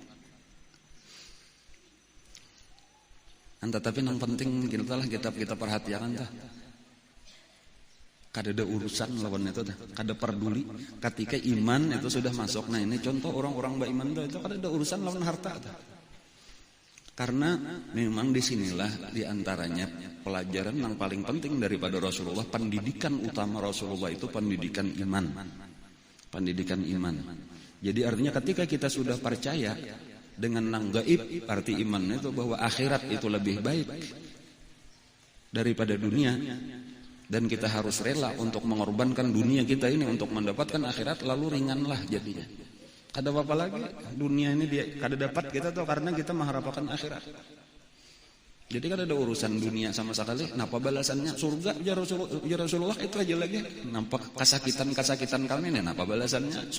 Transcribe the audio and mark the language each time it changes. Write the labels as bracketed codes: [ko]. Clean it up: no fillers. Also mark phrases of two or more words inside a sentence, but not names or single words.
[id] Tetapi yang penting kita perhatikan dah. [bjn] Kada ada urusan lawan itu dah, kada peduli. [id] Ketika iman itu sudah masuk, nah ini contoh orang-orang beriman itu [bjn] kada ada urusan lawan harta dah. [id] Karena memang disinilah diantaranya pelajaran yang paling penting daripada Rasulullah, pendidikan utama Rasulullah itu pendidikan iman. Pendidikan iman. Jadi artinya ketika kita sudah percaya dengan nang gaib, arti iman itu bahwa akhirat itu lebih baik daripada dunia, dan kita harus rela untuk mengorbankan dunia kita ini untuk mendapatkan akhirat, lalu ringanlah jadinya. [bjn] Kada apa-apa lagi dunia ini dia kada dapat kita tuh karena kita mengharapkan akhirat. [id] Jadi kada ada urusan dunia sama sekali. [bjn] Napa balasannya? [id] Surga ya Rasulullah itu aja lagi. Nampak kesakitan kami nih, [bjn] napa balasannya?